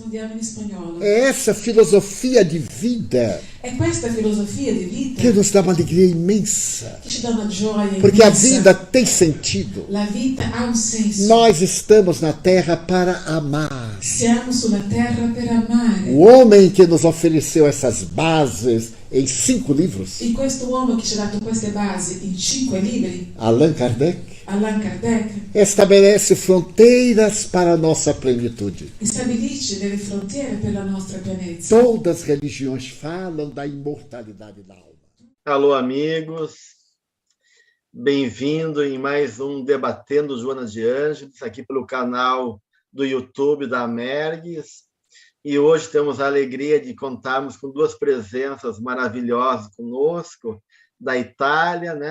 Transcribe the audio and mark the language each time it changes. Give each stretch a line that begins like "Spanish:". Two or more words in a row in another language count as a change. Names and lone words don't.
Italian: in spagnolo.
Portuguese: É essa filosofia de vida
Italian: È questa filosofia di vita
Portuguese: que nos dá uma alegria imensa.
Italian: che ci dà una gioia
Portuguese: Porque a
Italian: immensa.
Portuguese: vida tem sentido.
Italian: La vita ha un senso.
Portuguese: Nós estamos na terra para amar.
Italian: Siamo sulla terra per amare.
Portuguese: O homem que nos ofereceu essas bases em 5 livros,
Italian: E questo uomo che ci ha dato queste basi in 5 libri,
Portuguese: Allan Kardec,
Italian: Allan Kardec,
Portuguese: estabelece fronteiras para a nossa plenitude.
Italian: stabilisce delle frontiere per la nostra pienezza.
Portuguese: Todas as religiões falam da imortalidade da alma. Alô, amigos. Bem-vindo em mais um Debatendo Joana de Ângeles, aqui pelo canal do YouTube da Amergues. E hoje temos a alegria de contarmos com 2 presenças maravilhosas conosco, da Itália, né?